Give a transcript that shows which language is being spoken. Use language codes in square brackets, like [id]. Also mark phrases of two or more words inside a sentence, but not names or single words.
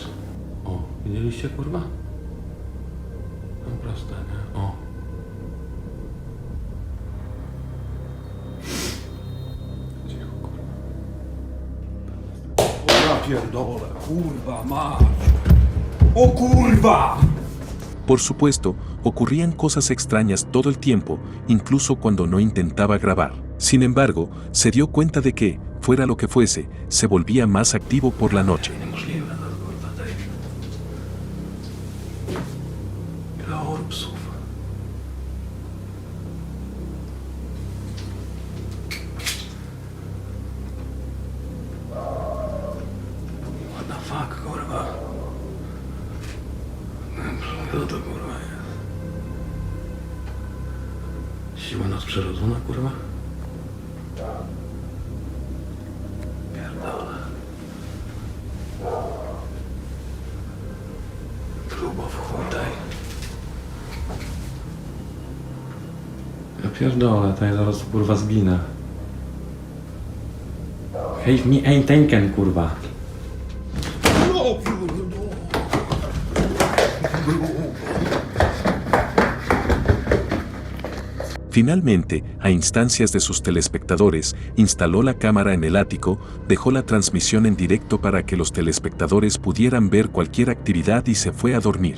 [pl] O, widzieliście, kurwa? No proste, nie? O. Cicho, kurwa. O ja pierdolę, kurwa mać. O kurwa! [es] Por supuesto, ocurrían cosas extrañas todo el tiempo, incluso cuando no intentaba grabar. Sin embargo, se dio cuenta de que, fuera lo que fuese, se volvía más activo por la noche. [pl] Niemożliwe, no kurwa, tej. Ile orbsów. [en] What the fuck, [pl] kurwa? Co to kurwa jest? Siła nadprzyrodzona, kurwa? Pierdolę. Grubo w chuj tej. Ja pierdolę, tutaj zaraz kurwa zginę. Hej, nie eintenken, kurwa. [es] Finalmente, a instancias de sus telespectadores, instaló la cámara en el ático, dejó la transmisión en directo para que los telespectadores pudieran ver cualquier actividad y se fue a dormir.